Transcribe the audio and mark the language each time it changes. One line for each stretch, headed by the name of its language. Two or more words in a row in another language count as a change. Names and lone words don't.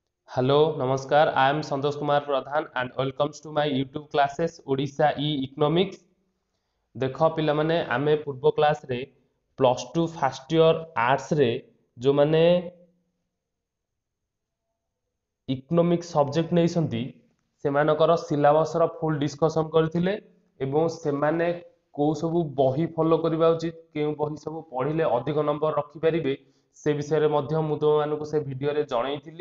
English: Hello, Namaskar. I am Santosh Kumar Pradhan and welcomes to my YouTube classes Odisha Economics.
Odia: ଦେଖ ପିଲାମାନେ ଆମେ ପୂର୍ବ କ୍ଲାସରେ +2
English: first year
Odia: ଆର୍ଟ୍ସରେ ଯେଉଁମାନେ
English: economics subject
Odia: ନେଇଛନ୍ତି ସେମାନଙ୍କର ସିଲାବସର
English: full discussion
Odia: କରିଥିଲେ ଏବଂ ସେମାନେ କେଉଁ ସବୁ ବହି ଫଲୋ କରିବା ଉଚିତ କେଉଁ ବହି ସବୁ ପଢ଼ିଲେ ଅଧିକ ନମ୍ବର ରଖିପାରିବେ ସେ ବିଷୟରେ ମଧ୍ୟ ମୁଁ ତୁମମାନଙ୍କୁ ସେ ଭିଡ଼ିଓରେ ଜଣାଇଥିଲି।